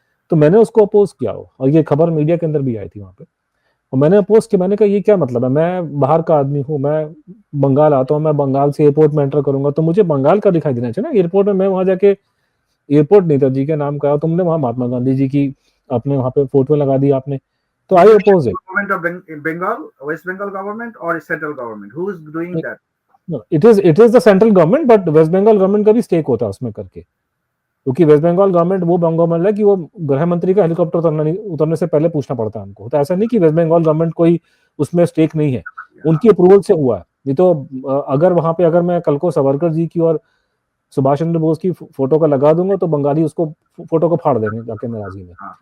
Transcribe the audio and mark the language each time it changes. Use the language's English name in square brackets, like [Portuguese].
[Hindi] तो मैंने उसको अपोज किया, और ये खबर मीडिया के अंदर भी आई थी वहां पे, और मैंने अपोज किया। मैंने कहा ये क्या मतलब है, मैं बाहर का आदमी हूँ, मैं बंगाल आता हूँ, मैं बंगाल से एयरपोर्ट में एंटर करूंगा तो मुझे बंगाल का दिखाई देना चाहिए ना एयरपोर्ट में। मैं वहां जाके एयरपोर्ट नेताजी के नाम का, तुमने वहां महात्मा गांधी जी की अपने वहां पे फोटो लगा दी आपने, तो [English] I oppose it. Government of Bengal, West Bengal government or central government? Who is doing that? It is the central government, but [Hindi] waste Bengal government का भी स्टेक होता है उसमें करके, क्योंकि वेस्ट बंगाल गवर्नमेंट वो गवर्नमेंट है कि वो गृह मंत्री का हेलीकॉप्टर उतरने से पहले पूछना पड़ता है हमको। तो ऐसा नहीं कि वेस्ट बंगाल गवर्नमेंट कोई उसमें स्टेक नहीं है, उनकी अप्रूवल से हुआ है। नहीं तो अगर वहां पे अगर मैं कल को सावरकर जी की और सुभाष चंद्र बोस की फोटो का लगा दूंगा तो बंगाली उसको फोटो को फाड़ देंगे जाके नाराजगी में।